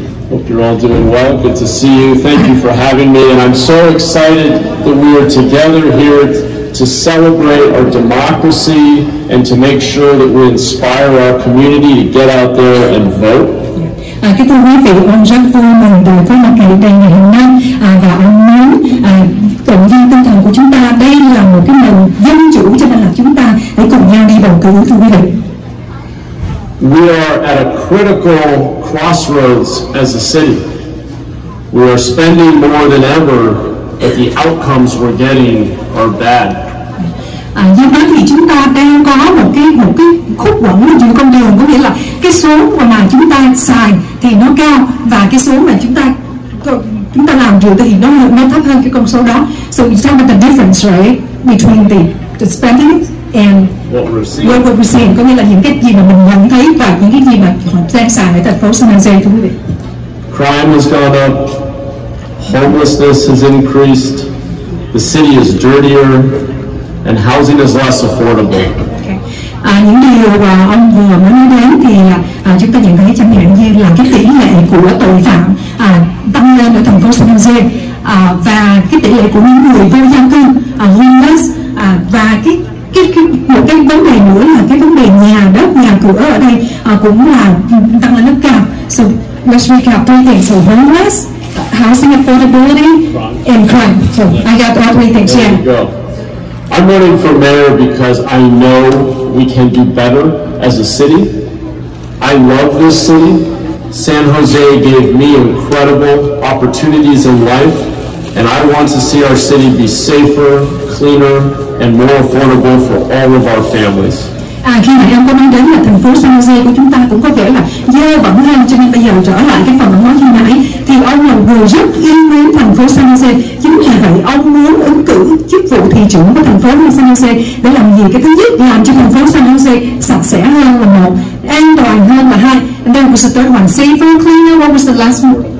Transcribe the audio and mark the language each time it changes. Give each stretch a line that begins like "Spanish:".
English: Hope you're all doing well. Good to see you. Thank you for having me. And I'm so excited that we are together here to celebrate our democracy and to make sure that we inspire our community to get out there and vote.
Vietnamese: Kính thưa quý vị, ông rất vui mừng được có mặt đây ngày hôm nay và ông muốn động viên tinh thần của chúng ta. Đây là một cái nền dân chủ cho nên là chúng ta hãy cùng nhau đi bầu cử, thưa quý vị.
English: We are at a critical crossroads as a city. We are spending more than ever, but the outcomes we're getting are bad.
Vietnamese: Do đó thì chúng ta đang có một cái khúc quẩn giữa con đường, có nghĩa là cái số mà chúng ta xài thì nó cao và cái số mà chúng ta làm được thì nó thấp hơn cái con số đó.
English: So it's about the difference, right, between the spending and what we're seeing,
Vietnamese: có nghĩa là những cái gì mà mình nhận thấy và những cái gì mà họ đang xài ở thành phố San Jose, thưa quý vị.
English: Crime has gone up, homelessness has increased, the city is dirtier, and housing is less affordable.
Vietnamese: Những điều ông vừa mới nói đến thì chúng ta nhận thấy chẳng hạn như là cái tỷ lệ của tội phạm tăng lên ở thành phố San Jose và cái tỷ lệ của những người vô gia cư homeless và một cái vấn đề nữa là cái vấn đề nhà đất, nhà cửa ở đây cũng là tăng lên rất cao.
English: So let's recap three things: so homeless, housing affordability, and crime. So I got all three things. There you go. I'm running for mayor because I know we can do better as a city. I love this city. San Jose gave me incredible opportunities in life, and I want to see our city be safer, cleaner, and more affordable for all of our families.
Vietnamese: Khi mà em có nói đến là thành phố San Jose của chúng ta cũng có vẻ là dơ bẩn hơn, cho nên bây giờ trở lại cái phần ông nói khi nãy thì ông là người rất yêu mến thành phố San Jose. Chính vì vậy ông muốn ứng cử chức vụ thị trưởng của thành phố San Jose để làm gì? Cái thứ nhất, làm cho thành phố San Jose sạch sẽ hơn là một, an toàn hơn là hai,
English: and then was the third one, safer, cleaner, what was the last one?